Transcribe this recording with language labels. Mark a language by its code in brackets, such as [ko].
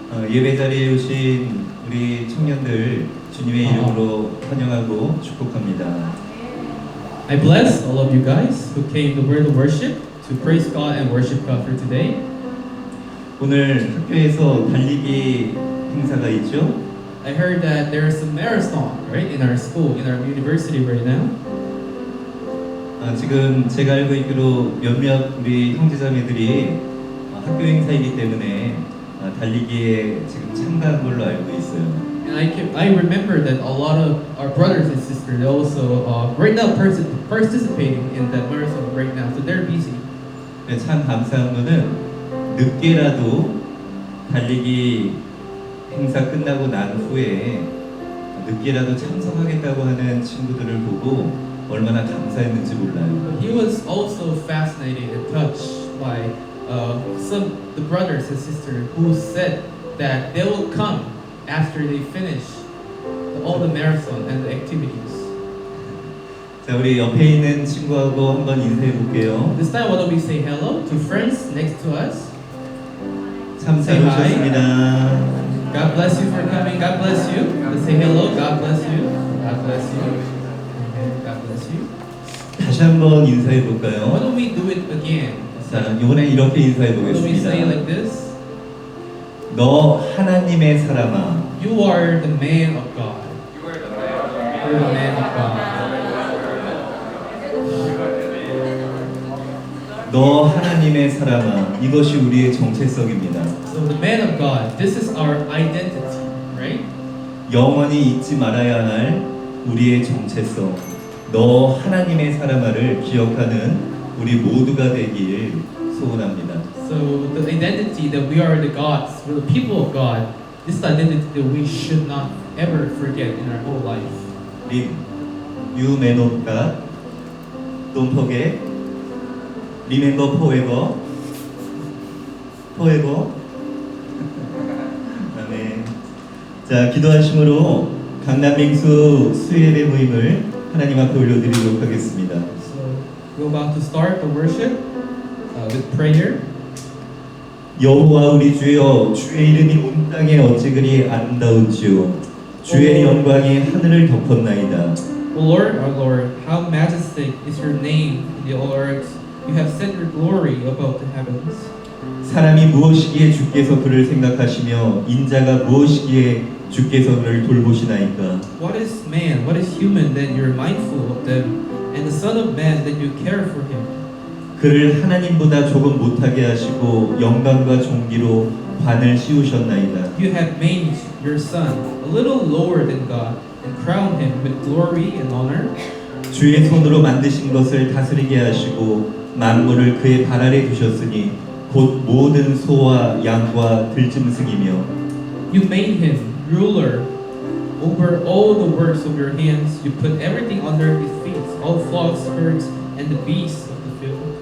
[ko] 예배 자리에 오신 우리 청년들 주님의 이름으로 환영하고 축복합니다. [en] I bless all of you guys who came to word of worship to praise God and worship God for today. [ko] 오늘 학교에서 달리기 행사가 있죠? [en] I heard that there is a marathon, right, in our school, in our university right now. [ko] 지금 제가 알고 있기로 몇몇 우리 형제자매들이 학교 행사이기 때문에 달리기에 지금 참가한 걸로 알고 있어요. [en] And I remember that a lot of our brothers and sisters they also right now participating in that marathon right now, so they're busy. [ko] 참 감사한 거는 늦게라도 달리기 행사 끝나고 난 후에 늦게라도 참석하겠다고 하는 친구들을 보고 얼마나 감사했는지 몰라요. [en] He was also fascinated and touched by the brothers and sisters who said that they will come after they finish all the marathon and the activities. [ko] 자, 우리 옆에 있는 친구하고 한번 인사해 볼게요. [en] This time, why don't we say hello to friends next to us? [ko] 참 잘 [en] Say hi. [ko] 오셨습니다. [en] God bless you for coming. God bless you. Let's say hello. God bless you. God bless you. Amen. God bless you. [ko] 다시 한번 인사해 [en] Why [ko] 볼까요? [en] don't we do it again? [ko] 자, 이번엔 이렇게 인사해 [en] Why don't we say it like this? [ko] 너 하나님의 사람아. [en] You are the man of God. You're the man of God. [ko] 너 하나님의 사람아. 이것이 우리의 정체성입니다. [en] So the man of God, this is our identity, right? [ko] 영원히 잊지 말아야 할 우리의 정체성. 너 하나님의 사람아를 기억하는 우리 모두가 되길 소원합니다. [en] So the identity that we are the gods, we're the people of God, this is the identity that we should not ever forget in our whole life. 림, you man of God, don't forget, remember forever, forever. [ko] 아멘. 자, 기도하심으로 강남맹수 수예배 모임을 하나님 앞에 올려드리도록 하겠습니다. [en] So we're about to start the worship with prayer. [ko] 여호와 우리 주여, 주의 이름이 온 땅에 어찌 그리 아름다운지요. 주의 영광이 하늘을 덮었나이다. [en] O Lord, our Lord, how majestic is your name in the earth. You have set your glory above the heavens. [ko] 사람이 무엇이기에 주께서 그를 생각하시며 인자가 무엇이기에 주께서 그를 돌보시나이까. [en] What is man, what is human that you're mindful of them, and the Son of Man that you care for him? [ko] 그를 하나님보다 조금 못하게 하시고 영광과 존귀로 관을 씌우셨나이다. [en] You have made your Son a little lower than God and crowned him with glory and honor. [ko] 주의 손으로 만드신 것을 다스리게 하시고 만물을 그의 발 아래 두셨으니 곧 모든 소와 양과 들짐승이며 [en] You made him ruler over all the works of your hands. You put everything under his feet, all flocks, herds, and the beasts of the field.